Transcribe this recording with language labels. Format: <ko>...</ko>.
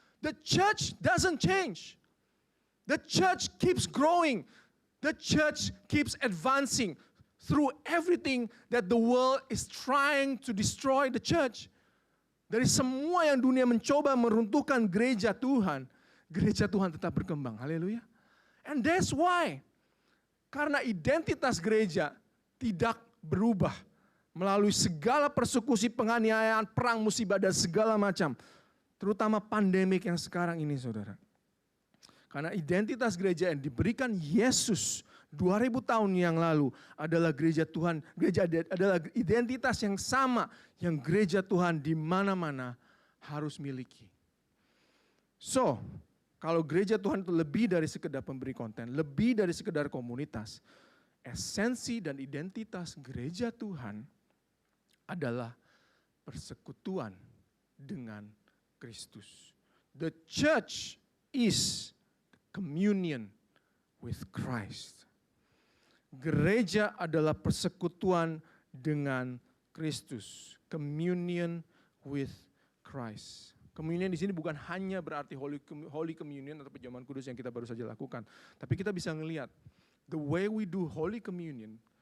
<en>The church doesn't change. The church keeps growing. The church keeps advancing through everything that the world is trying to destroy the church.</en> <id>Dari semua yang dunia mencoba meruntuhkan gereja Tuhan tetap berkembang. Haleluya.</id> <en>And that's why.</en> <id>Karena identitas gereja tidak berubah melalui segala persekusi, penganiayaan, perang, musibah, dan segala macam. Terutama pandemik yang sekarang ini, saudara. Karena identitas gereja yang diberikan Yesus 2000 tahun yang lalu adalah gereja Tuhan. Gereja adalah identitas yang sama yang gereja Tuhan di mana-mana harus miliki. So, kalau gereja Tuhan itu lebih dari sekedar pemberi konten, lebih dari sekedar komunitas, esensi dan identitas gereja Tuhan adalah persekutuan dengan Kristus.</id> <en>The church is communion with Christ.</en> <id>Gereja adalah persekutuan dengan Kristus.</id> <en>Communion with Christ.</en> <id>Communion di sini bukan hanya berarti Holy Communion atau perjamuan kudus yang kita baru saja lakukan. Tapi kita bisa melihat</id> <en>the way we do Holy Communion.</en>